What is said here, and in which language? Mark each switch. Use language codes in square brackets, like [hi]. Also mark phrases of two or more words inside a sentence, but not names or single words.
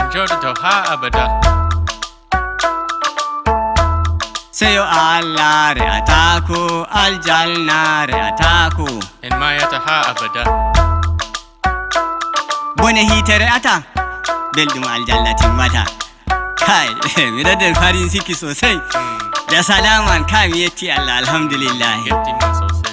[ff] En joɗoto ha abada. seyo Allah re'atako aljanna re'atako En mayata ha abada. bone hite re'ata belɗum aljanna timmata kai miɗo nder [ha] farin ciki sosai da salaman kai [ff] mi yetti Allah alhamdulillah Getting also.